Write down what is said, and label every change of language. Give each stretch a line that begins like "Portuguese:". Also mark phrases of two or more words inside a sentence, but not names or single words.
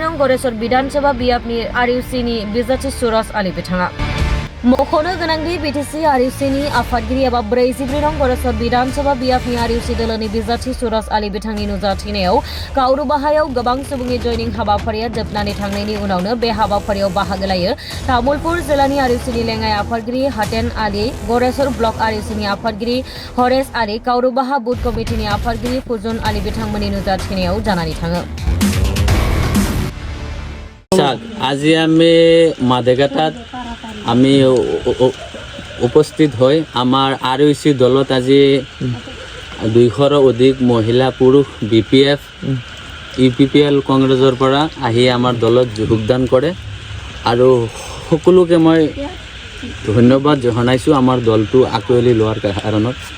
Bodo: नं गरेस्वर विधानसभा बियाबनि आरइउसिनि बिजाथि सुरज आली बिथाङा मख'नो गोनांदि बिटिसि आरइउसिनि आफादगिरि एबा 44 नं गरेस्वर विधानसभा बियाबनि आरइउसि दोलोनि बिजाथि सुरज आली बिथांनि नुजाथिनायाव काउरुबाहायाव गोबां सुबुंनि जयनिं हाबाफारिया जोबनानै थांनायनि उनावनो बे हाबाफारियाव बाहागो लायो तामुलपुर जिल्लानि आरइउसिनि लेङाइ आफादगिरि हाटेन आली गरेस्वर ब्लक आरइउसिनि आफादगिरि हरेश आली काउरुबाहा बुथ कमिटिनि आफादगिरि फुजुन आली बिथांमोननि नुजाथिनायाव जानानै थाङो
Assamese: আজি আমি মাদেঘাটাত আমি উপস্থিত হৈ আমাৰ আৰইউচি দলত আজি 200ৰ অধিক মহিলা পুৰুষ বিপিএফ ইউপিপিএল কংগ্ৰেছৰ পৰা আহি আমাৰ দলত যোগদান কৰে আৰু সকলোকে মই ধন্যবাদ জনাইছোঁ আমাৰ দলটো আঁকোৱালি লোৱাৰ কাৰণত